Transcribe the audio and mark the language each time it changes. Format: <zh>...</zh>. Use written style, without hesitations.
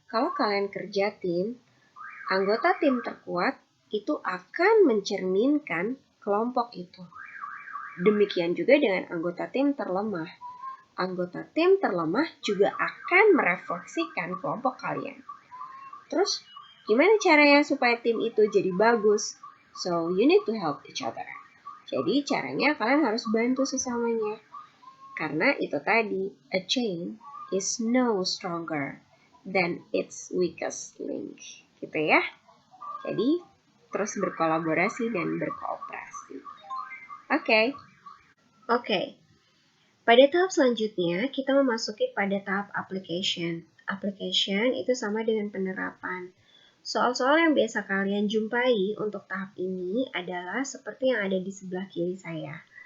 <id>Kalau kalian kerja tim, anggota tim terkuat itu akan mencerminkan kelompok itu. Demikian juga dengan anggota tim terlemah. Anggota tim terlemah juga akan merefleksikan kelompok kalian. Terus, gimana caranya supaya tim itu jadi bagus?</id> <en>So, you need to help each other.</en> <id>Jadi, caranya kalian harus bantu sesamanya. Karena itu tadi,</id> <en>a chain is no stronger than its weakest link.</en> <id>Gitu ya. Jadi, terus berkolaborasi dan berkooperasi. Oke. Pada tahap selanjutnya, kita memasuki pada tahap application. Application itu sama dengan penerapan. Soal-soal yang biasa kalian jumpai untuk tahap ini adalah seperti yang ada di sebelah kiri saya.</id>